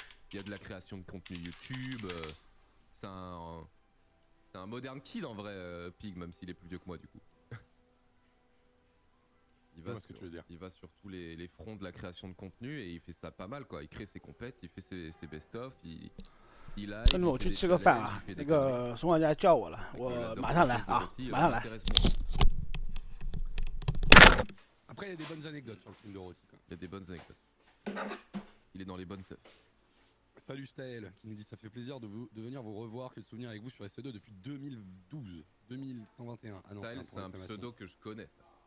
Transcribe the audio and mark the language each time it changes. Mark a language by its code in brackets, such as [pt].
[fr] Il y a de la création de contenu YouTube. C'est un [en] modern kid [fr] en vrai, Pig, même s'il est plus vieux que moi du coup. Il va sur tous les fronts de la création de contenu et il fait ça pas mal quoi. Il crée ses compètes, il fait ses best-of, il a. [zh] 跟着我去吃个饭啊！那个宋管家叫我了，我马上来啊，马上来。 [fr] Après, il y a des bonnes anecdotes sur le film de Roti. Il y a des bonnes anecdotes. Il est dans les bonnes têtes. Salut Staël qui nous dit ça fait plaisir de venir vous revoir, quel souvenir avec vous sur SC2 depuis 2012, 2121. Ah non, Staël, c'est un pseudo que je connais ça.